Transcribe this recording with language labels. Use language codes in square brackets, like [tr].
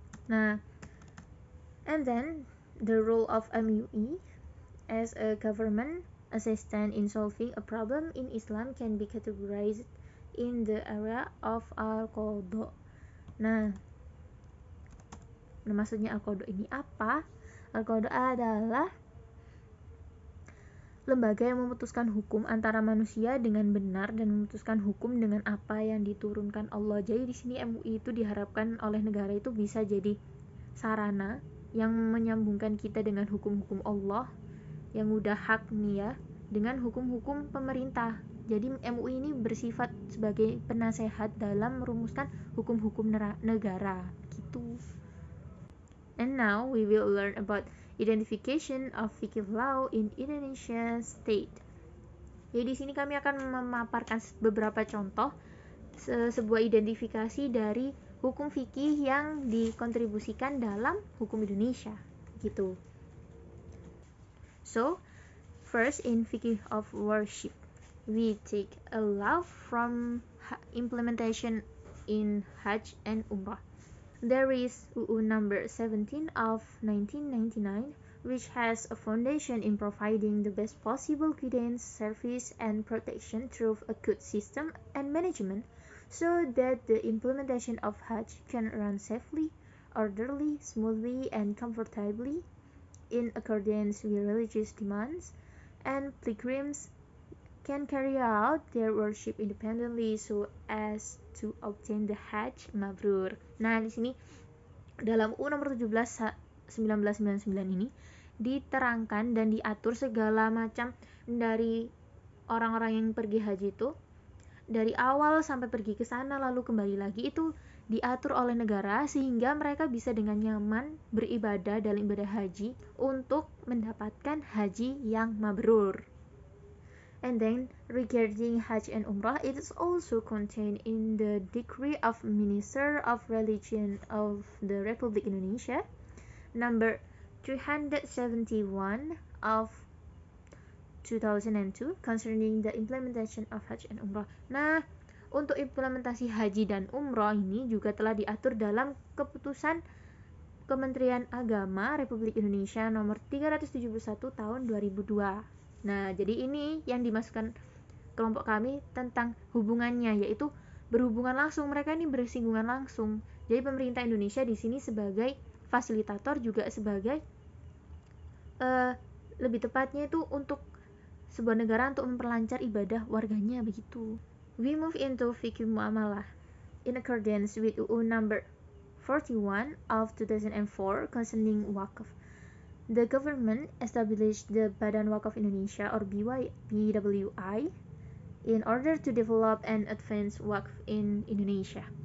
[en] Nah, and then the role of MUI as a government assistant in solving a problem in Islam can be categorized in the area of al-qadha. [id] Nah, maksudnya al-qadha ini apa? Al-qadha adalah lembaga yang memutuskan hukum antara manusia dengan benar dan memutuskan hukum dengan apa yang diturunkan Allah. Jadi di sini MUI itu diharapkan oleh negara itu bisa jadi sarana yang menyambungkan kita dengan hukum-hukum Allah yang udah hak nih ya, dengan hukum-hukum pemerintah. Jadi MUI ini bersifat sebagai penasehat dalam merumuskan hukum-hukum negara gitu. [en] And now we will learn about identification of fikih law in Indonesia state. [id] Jadi di sini kami akan memaparkan beberapa contoh sebuah identifikasi dari hukum fikih yang dikontribusikan dalam hukum Indonesia gitu. [en] So, first in fikih of worship, we take a law from implementation in Hajj and Umrah. There is UU number 17 of 1999, which has a foundation in providing the best possible guidance, service, and protection through a good system and management, so that the implementation of Hajj can run safely, orderly, smoothly, and comfortably in accordance with religious demands, and pilgrims can carry out their worship independently so as to obtain the Hajj mabrur. [id] Nah, di sini dalam UU nomor 17 1999 ini diterangkan dan diatur segala macam dari orang-orang yang pergi haji itu dari awal sampai pergi ke sana lalu kembali lagi itu diatur oleh negara sehingga mereka bisa dengan nyaman beribadah dalam ibadah haji untuk mendapatkan haji yang mabrur. [en] And then regarding Hajj and Umrah, it is also contained in the Decree of Minister of Religion of the Republic Indonesia, number 371 of 2002 concerning the implementation of Hajj and Umrah. [id] Nah, untuk implementasi haji dan umrah ini juga telah diatur dalam keputusan Kementerian Agama Republik Indonesia nomor 371 tahun 2002. Nah, jadi ini yang dimasukkan kelompok kami tentang hubungannya, yaitu berhubungan langsung. Mereka ini bersinggungan langsung. Jadi pemerintah Indonesia di sini sebagai fasilitator juga sebagai lebih tepatnya itu untuk sebuah negara untuk memperlancar ibadah warganya begitu. [en] We move into fikih muamalah. In accordance with UU number 41 of 2004 concerning wakaf, the government established the Badan Wakaf Indonesia or BWI in order to develop and advance wakaf in Indonesia.